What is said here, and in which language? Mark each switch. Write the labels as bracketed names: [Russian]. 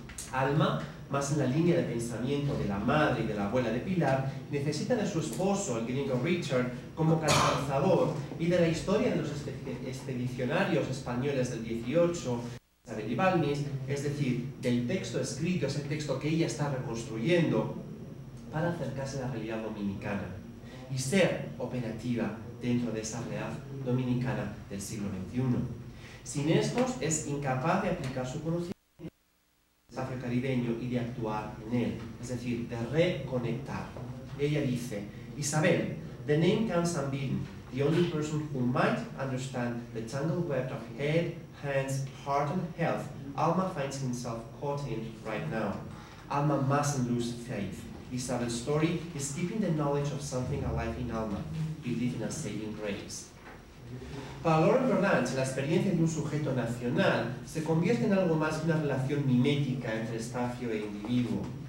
[Spanish] Alma, más en la línea de pensamiento de la madre y de la abuela de Pilar, necesita de su esposo, el gringo Richard, como catalizador y de la historia de los expedicionarios españoles del 18, Isabel y Balmis, es decir, del texto escrito, ese texto que ella está reconstruyendo para acercarse a la realidad dominicana y ser operativa dentro de esa realidad dominicana del siglo XXI. Sin estos, es incapaz de aplicar su conocimiento al espacio caribeño y de actuar en él, es decir, de reconectar. Ella dice, [English] Isabel, the name comes unbidden, the only person who might understand the tangled web of head, hands, heart and health Alma finds himself caught in right now. Alma mustn't lose faith. Isabel's story is keeping the knowledge of something alive in Alma, believe in a saving grace. [Spanish] Para Laurent Berlange, la experiencia de un sujeto nacional se convierte en algo más que una relación mimética entre espacio e individuo.